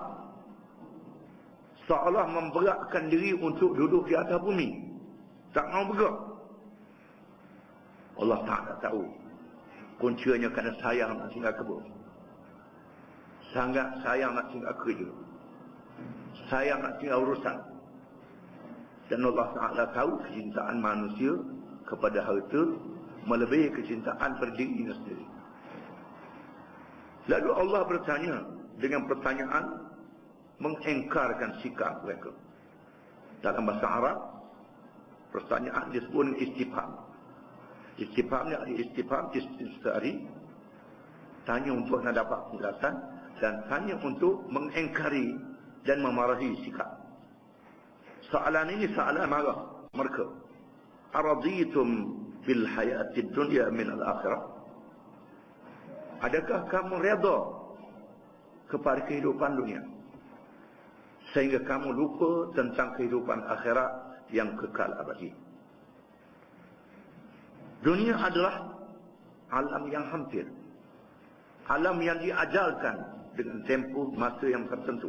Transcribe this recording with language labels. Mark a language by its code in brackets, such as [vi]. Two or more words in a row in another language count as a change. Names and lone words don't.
[ms] Seolah memberatkan diri untuk duduk di atas bumi. Tak mau bergerak. Allah Ta'ala tahu. Kuncinya kerana sayang nak tinggal kebun. Sangat sayang nak tinggal kerja. Sayang nak tinggal urusan. Dan Allah Ta'ala tahu kecintaan manusia kepada harta melebihi kecintaan pada dirinya sendiri. Lalu Allah bertanya dengan pertanyaan mengengkarkan sikap mereka. Dalam bahasa Arab, pertanyaan disebut dengan istifham. Istifhamnya adalah [ar] استفهام استفساري, [ms] tanya untuk nak dapat penjelasan, dan tanya untuk mengengkari dan memarahi sikap. Soalan ini soalan marah mereka. [ar] أرضيتم بالحياة الدنيا من الآخرة? [ms] Adakah kamu redha kepada kehidupan dunia sehingga kamu lupa tentang kehidupan akhirat yang kekal abadi? Dunia adalah alam yang hampir, alam yang diajalkan dengan tempoh masa yang tertentu.